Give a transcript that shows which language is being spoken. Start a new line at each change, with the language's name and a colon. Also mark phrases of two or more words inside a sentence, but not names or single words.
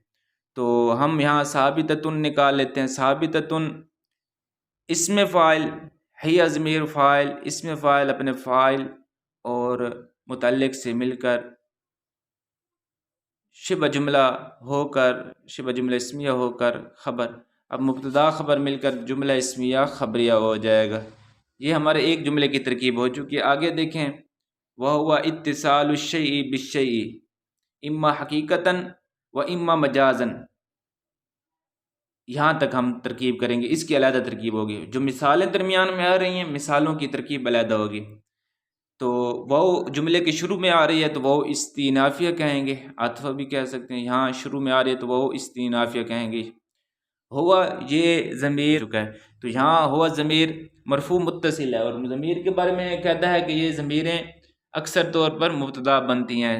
Urdu: تو ہم یہاں ثابتتن نکال لیتے ہیں۔ ثابتتن اسم فاعل، ہی ضمیر فاعل، اسم فاعل اپنے فاعل اور متعلق سے مل کر شبہ جملہ ہو کر، شبہ جملہ اسمیہ ہو کر خبر، اب مبتدا خبر مل کر جملہ اسمیہ خبریہ ہو جائے گا۔ یہ ہمارے ایک جملے کی ترکیب ہو چکی ہے۔ آگے دیکھیں
Arabic: وہو اتصال الشیء بالشیء اما حقیقتاً و اما مجازاً،
Urdu: یہاں تک ہم ترکیب کریں گے، اس کی علیحدہ ترکیب ہوگی۔ جو مثالیں درمیان میں آ رہی ہیں مثالوں کی ترکیب علیحدہ ہوگی۔ تو وہ جملے کے شروع میں آ رہی ہے تو وہ استئنافیہ کہیں گے، عطف بھی کہہ سکتے ہیں۔ یہاں شروع میں آ رہی ہے تو وہ استئنافیہ کہیں گے۔ ہوا یہ ضمیر چکا ہے، تو یہاں ہوا ضمیر مرفوع متصل ہے، اور ضمیر کے بارے میں کہتا ہے کہ یہ ضمیریں اکثر طور پر مبتدا بنتی ہیں۔